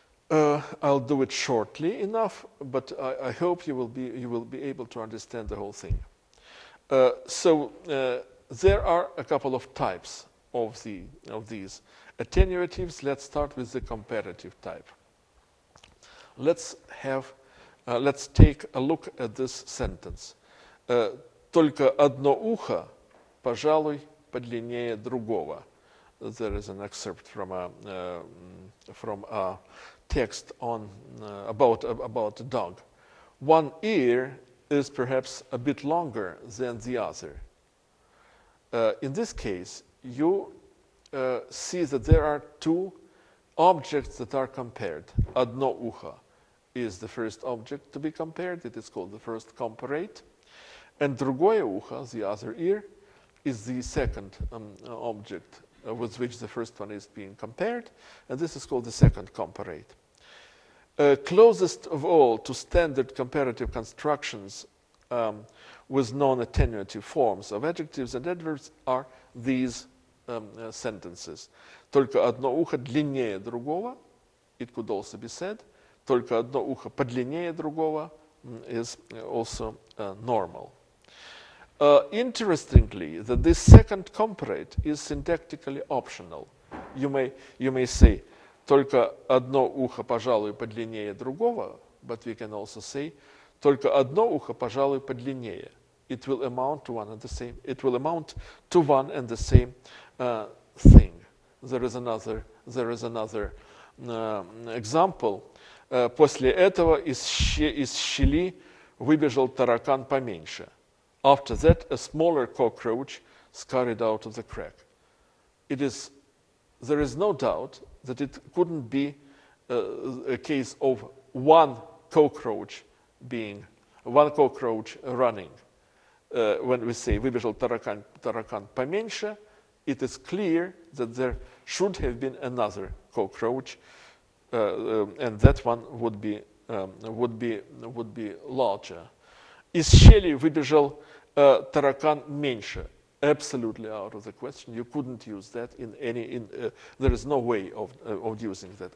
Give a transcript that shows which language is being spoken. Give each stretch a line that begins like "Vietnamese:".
English: I'll do it shortly enough, but I hope you will be able to understand the whole thing. So there are a couple of types of these attenuatives. Let's start with the comparative type. Let's have Let's take a look at this sentence.
Russian: Только одно ухо, пожалуй, подлиннее другого.
English: There is an excerpt from a text on about a dog. One ear is perhaps a bit longer than the other. In this case, you see that there are two objects that are compared.
Russian: Одно ухо
English: is the first object to be compared. It is called the first comparate. And
Russian: другое ухо,
English: the other ear, is the second object with which the first one is being compared. And this is called the second comparate. Closest of all to standard comparative constructions with non-attenuative forms of adjectives and adverbs are these sentences.
Russian: Только одно ухо длиннее другого.
English: It could also be said.
Russian: Только одно ухо подлиннее другого
English: is also normal. Interestingly, that this second comparate is syntactically optional. You may say,
Russian: только одно ухо, пожалуй, подлиннее другого,
English: but we can also say,
Russian: только одно ухо, пожалуй, подлиннее.
English: It will amount to one and the same. It will amount to one and the same thing. There is another example.
Russian: После этого из щели выбежал таракан поменьше.
English: After that, a smaller cockroach scurried out of the crack. There is no doubt that it couldn't be a case of one cockroach running. When we say
Russian: выбежал таракан поменьше,
English: it is clear that there should have been another cockroach, and that one would be larger.
Russian: Из щели выбежал таракан меньше.
English: Absolutely out of the question. You couldn't use that there is no way of using that.